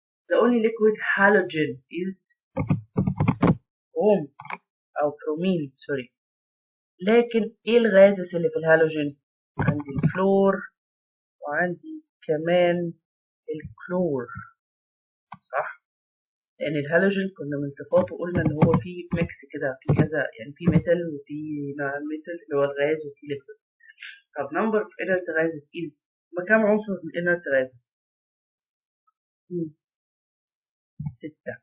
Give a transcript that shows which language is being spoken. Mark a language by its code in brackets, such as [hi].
[en] The only liquid halogen is [ar] بروم او برومين سوري. لكن ايه الغازز اللي في الهالوجين؟ عندي الفلور وعندي كمان الكلور صح. لان الهالوجين كنا من صفاته قلنا ان هو فيه ميكس كده في كذا، يعني في ميتال وفي نون ميتال اللي هو الغاز وفي ليكويد. [en] طب number of inert gases is [ar] كام عنصر من [en] inert gases؟ 6.